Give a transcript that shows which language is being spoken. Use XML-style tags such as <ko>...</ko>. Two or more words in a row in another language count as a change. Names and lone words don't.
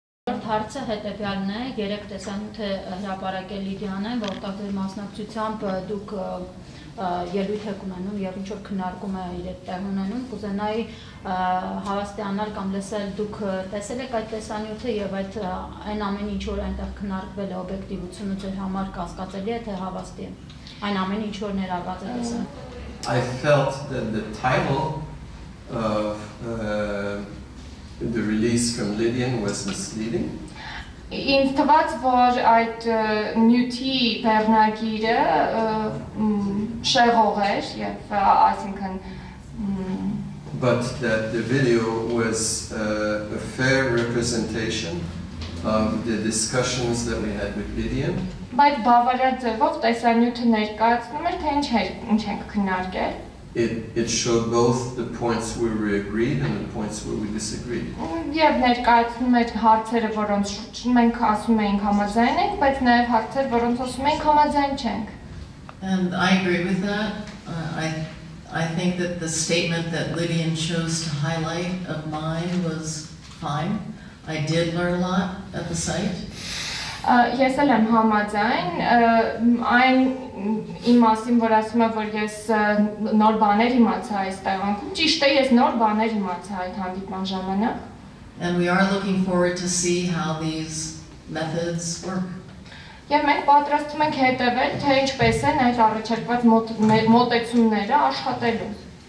<hy>Հարցը հետևյալն է, 3 տեսանյութ է հրապարակել Լիդիանը, որտեղ ձեր մասնակցությամբ դուք ելույթ եք ունենում եւ ինչ որ քննարկում է իր տեղ ունենում, կուզենայի հավաստիանալ կամ լսել դուք տեսել եք այդ տեսանյութը եւ այն ամեն ինչ որ այնտեղ քննարկվել է օբյեկտիվությունը ձեր համար կասկածելի է թե հավաստի է, այն ամեն ինչ որ ներառված է տեսանյութում։</hy> <en>I felt that the title of the release from Lydian was misleading.</en> <hy>Ինձ թվաց, որ այդ նյութի բեռնագիրը շեղող էր եւ այսինքն</hy> <en>but that the video was a fair representation of the discussions that we had with Lydian.</en> <hy>Բայց բավարար ձևով տեսանյութը ներկայացնում էր, թե ինչ ենք քննարկել։</hy> <en>It showed both the points where we agreed and the points where we disagreed.</en> <hy>Եվ ներկայացնում էր հարցերը, որոնց շուրջ մենք ասում էինք համաձայն ենք, բայց նաև հարցեր, որոնց ասում էինք համաձայն չենք։</hy> <en>And I agree with that. I think that the statement that Lydian chose to highlight of mine was fine. I did learn a lot at the site.</en> <hy>Ես էլ եմ համաձայն, այն իմ մասին, որ ասում եմ, որ ես նոր բաներ իմացա այս տեղանքում, ճիշտ է, ես նոր բաներ իմացա այդ հանդիպման ժամանակ։</hy> <en>And we are looking forward to see how these methods work.</en> <hy>Եվ մենք պատրաստում ենք հետևել, թե ինչպես են այդ առաջարկված մոտեցումները աշխատելու։</hy>